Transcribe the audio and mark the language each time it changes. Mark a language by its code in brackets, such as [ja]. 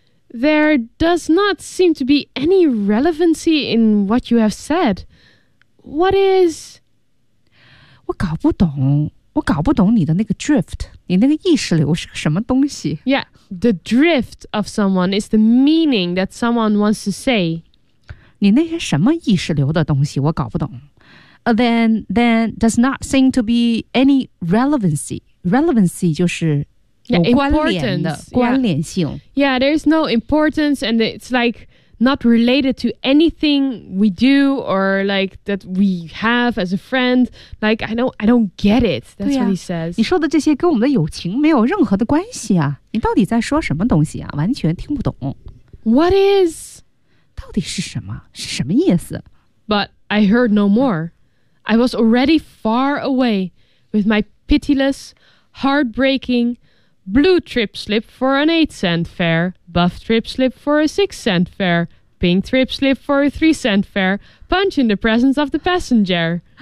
[en] There does not seem to be any relevancy in what you have said. What is... [zh] 我搞不懂你的那个 drift, 你那个意识流是什么东西。 [en] Yeah, the drift of someone is the meaning that someone wants to say. [zh] 你那些什么意识流的东西我搞不懂。 [en] Then does not seem to be any relevancy. [zh] Relevancy 就是 [en] Yeah, there's no importance and it's like not related to anything we do or like that we have as a friend. Like, I don't get it. That's what he says. [zh] 你说的这些跟我们的友情没有任何的关系啊。你到底在说什么东西啊？完全听不懂。 [en] What is? [zh] 到底是什么？是什么意思？ [en] But I heard no more. I was already far away with my pitiless, heartbreaking,Blue trip slip for an 8-cent fare, buff trip slip for a 6-cent fare, pink trip slip for a 3-cent fare, punch in the presence of the passenger.